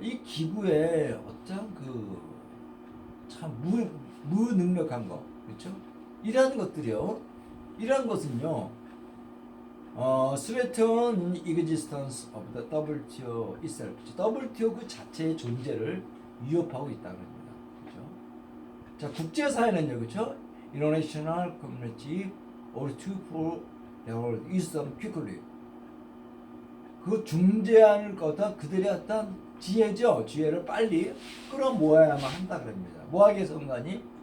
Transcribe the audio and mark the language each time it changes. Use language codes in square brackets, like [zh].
[ko] 이 기구에 어떤 참 무능력한 거, 그렇죠? 이러한 것들이요. 이러한 것은요, [en] threaten existence of the WTO itself. [ko] WTO 그 자체의 존재를 위협하고 있다는 겁니다. 그렇죠? 자, 국제사회는요, 그렇죠? [en] International community or to pull their wisdom quickly. [ko] 그 중재하는 거다 그들의 어떤 지혜죠. 지혜를 빨리 끌어모아야만 한다 그럽니다. 뭐하기 위해서 그런가니?